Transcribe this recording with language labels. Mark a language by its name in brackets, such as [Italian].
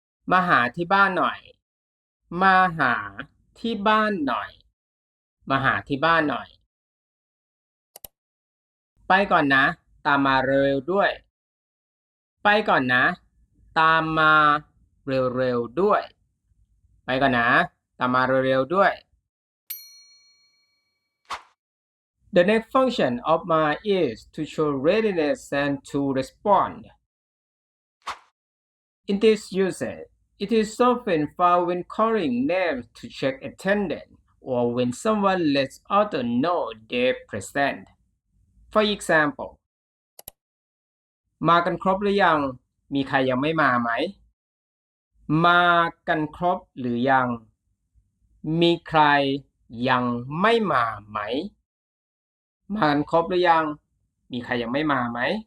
[Thai] มาหาที่บ้านหน่อย มาหาที่บ้านหน่อย มาหาที่บ้านหน่อย ไปก่อนนะ ตามมาเร็วๆด้วย [English] ไปก่อนนะ ตามมาเร็วๆด้วย ไปก่อนนะ ตามมาเร็วๆด้วย The next function of ma is to show readiness and to respond. In this usage, it is often found when calling names to check attendance or when someone lets others know they're present. For example, [Thai] มากันครบหรือยัง มีใครยังไม่มาไหม มากันครบหรือยัง มีใครยังไม่มาไหม มากันครบหรือยัง มีใครยังไม่มาไหม